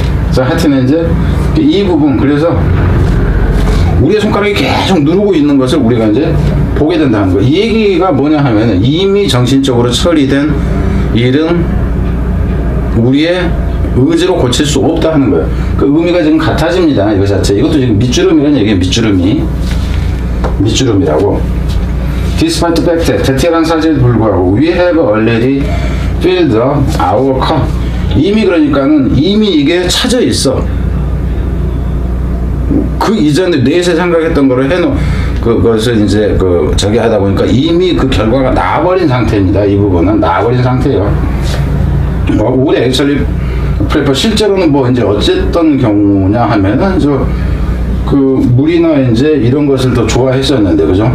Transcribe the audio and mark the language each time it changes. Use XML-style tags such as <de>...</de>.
<ko>자, 하여튼 이제 이 부분, 그래서 우리의 손가락이 계속 누르고 있는 것을 우리가 이제 보게 된다는 거. 이 얘기가 뭐냐 하면은, 이미 정신적으로 처리된 일은 우리의 의지로 고칠 수 없다 하는 거예요. 그 의미가 지금 같아집니다. 이거 자체. 이것도 지금 밑주름이라는 얘기예요. 밑주름이라고.</ko> <en>Despite the fact,</en> <ko>대테란 사실에도 불구하고</ko> <en>we have already filled our cup.</en> <ko>이미, 그러니까는 이미 이게 차져 있어. 그 이전에 뇌에서 생각했던 거를 그것을 이제 저기 하다 보니까 이미 그 결과가 나와버린 상태입니다. 이 부분은 나와버린 상태예요. 우리</ko> <en>액츄얼리 프레퍼</en> <ko>실제로는 뭐 이제 어쨌던 경우냐 하면은 그 물이나 이제 이런 것을 더 좋아했었는데, 그죠?</ko>